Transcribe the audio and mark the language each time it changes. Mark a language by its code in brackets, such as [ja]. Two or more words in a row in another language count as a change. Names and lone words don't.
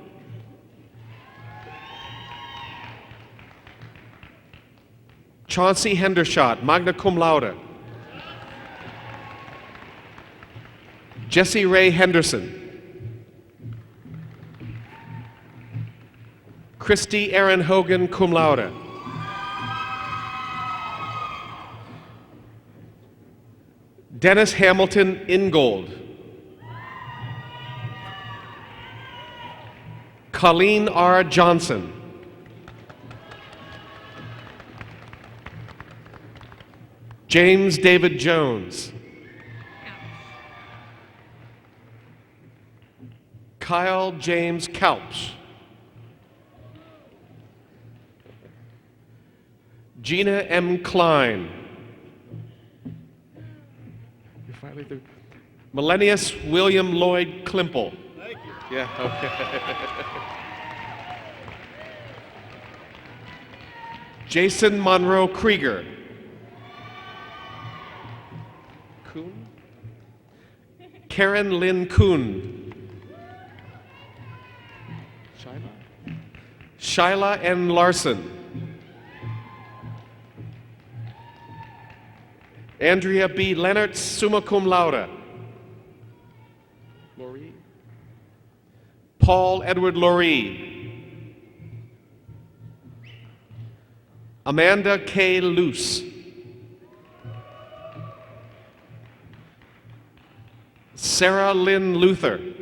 [en] Chauncey Hendershot, [la] magna cum laude. [en] Jesse Ray Henderson. Christy Aaron Hogan, [la] cum laude. [en] Dennis Hamilton Ingold. Colleen R. Johnson. James David Jones. Kyle James Kalps. Gina M. Klein. You're finally through. Millennius William Lloyd Klimple. Thank you. Yeah, okay. Jason Monroe Krieger. Kuhn? Karen Lynn Kuhn. Shyla N. Larson. Andrea B. Leonard, [la] summa cum laude. [en] Laurie. Paul Edward Laurie. Amanda K. Luce. Sarah Lynn Luther.